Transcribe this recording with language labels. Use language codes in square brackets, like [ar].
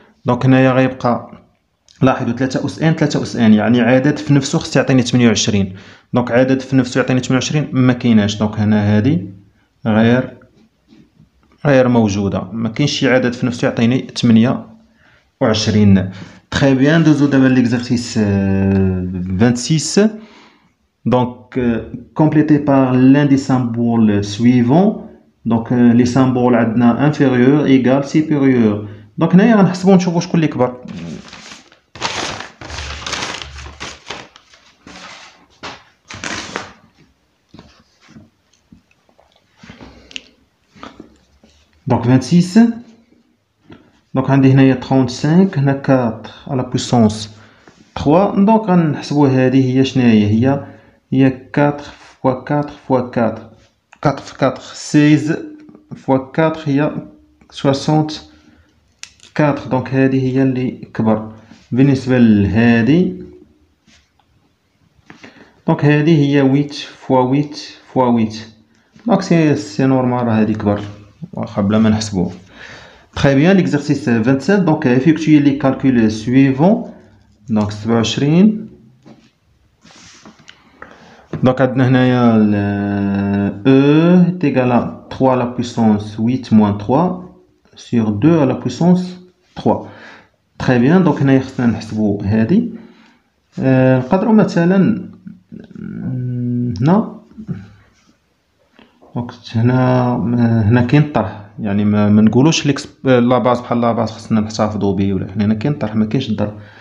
[ar] دونك هنايا غيبقى لاحظوا 3 أس ان 3 أس ان يعني عدد في نفسه خص يعطيني 28. دونك عدد في نفسه يعطيني 28 ما كايناش، دونك هنا هادي غير موجودة، ما كاينش شي عدد في نفسه يعطيني 28. [fr] Très bien, [ar] دوزو دابا [fr] l'exercice 26. Donc complété par l'un des symboles suivants. Donc les symboles [ar] عندنا [fr] inférieur égal supérieur. [ar] Donc هنايا غنحسبو نشوفو شكون اللي كبر. [fr] Donc 26. [ar] دونك عندي هنايا 35 هنا 4 على بويسونس 3. دونك غنحسبوا هذه هي شناهي، هي 4 فوا 4 فوا 4 4 في 4 16 فوا 4 هي 64. دونك هذه هي اللي كبر. بالنسبة لهذه دونك هذه هي 8 فوا 8 فوا 8، دونك سي نورمال راه هذه كبر واخا بلا ما نحسبوه. [fr] Très bien, l'exercice 27. Donc, effectuez les calculs suivants. Donc, 27. Donc, E est égal à 3 à la puissance 8 moins 3 sur 2 à la puissance 3. Très bien. [ar] Donc, هنا خصنا نحسبوا هذه. نقدروا مثلا هنا دونك هنا كاين الطرح، يعني ما نقولوش لا باز بحال لا باز خصنا نحتفظوا به، ولا هنا كاين الطرح ما كاينش الضرب.